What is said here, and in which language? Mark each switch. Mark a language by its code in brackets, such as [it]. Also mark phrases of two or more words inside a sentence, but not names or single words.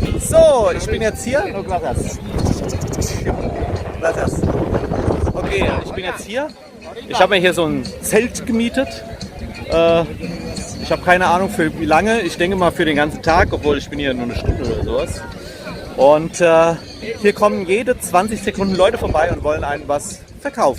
[de] So, ich bin jetzt hier. [es] Oh, gracias. Gracias. [de] Okay, ich bin jetzt hier. Ich habe mir hier so ein Zelt gemietet. Ich habe keine Ahnung für wie lange. Ich denke mal für den ganzen Tag, obwohl ich bin hier nur eine Stunde oder sowas. Und hier kommen jede 20 Sekunden Leute vorbei und wollen einem was verkaufen.